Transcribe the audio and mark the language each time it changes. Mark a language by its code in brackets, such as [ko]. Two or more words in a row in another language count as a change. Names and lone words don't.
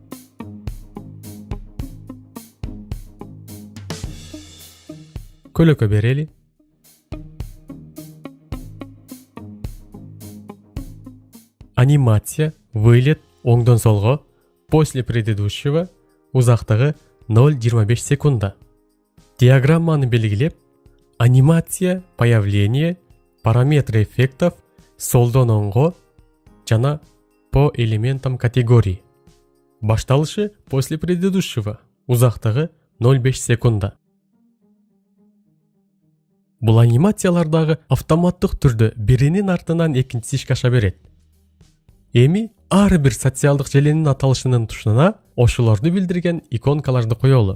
[ky] Көлөкө берели. Анимация, вылет, оңдон солго, [ru] после предыдущего, [ky] узактыгы 0,25 секунда. Диаграмманы белгилеп, [ru] анимация, появление, параметры эффектов, [ky] солдон оңго, жана [ru] по элементам категории. [ky] Башталышы [ru] после предыдущего, [ky] узактыгы 0,5 секунда. Бул анимациялардагы автоматтык түрдө биринин артынан экинчиси ишке аша берет. Эми ар бир социалдык желенин аталышынын тушуна ошолорду билдирген иконкаларды коелу.